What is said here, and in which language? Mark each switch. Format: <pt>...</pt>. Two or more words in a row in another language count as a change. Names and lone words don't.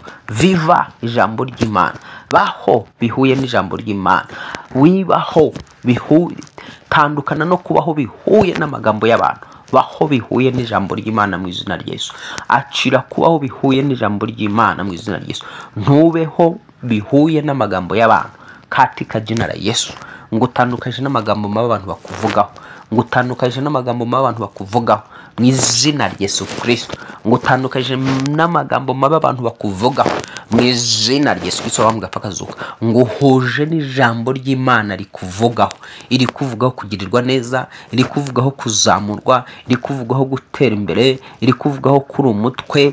<rw>Viva ijambo ry'Imana, baho bihuye n'ijambo ry'Imana. Wibaho bihuye, tandukana no kubaho bihuye n'amagambo y'abantu. Baho bihuye n'ijambo ry'Imana mu izina rya Yesu. Acira kubaho bihuye n'ijambo ry'Imana mu izina rya Yesu. Ntubeho bihuye n'amagambo y'abantu</rw> <sw>katika jina la Yesu.</sw> <rw>Ngo utandukanye n'amagambo mabi abantu bakuvugaho, ngo utandukanye n'amagambo mabi abantu bakuvugaho mu izina rya Yesu Kristo. Ngo utandukanye n'amagambo mabi abantu bakuvugaho mu izina rya Yesu Kristo wamugapfa kazuka. Ngo uhuje n'ijambo ry'Imana rikuvugaho, iri kuvugaho kugirirwa neza, iri kuvugaho kuzamurwa, iri kuvugaho gutera imbere, iri kuvugaho kuri umutwe.</rw>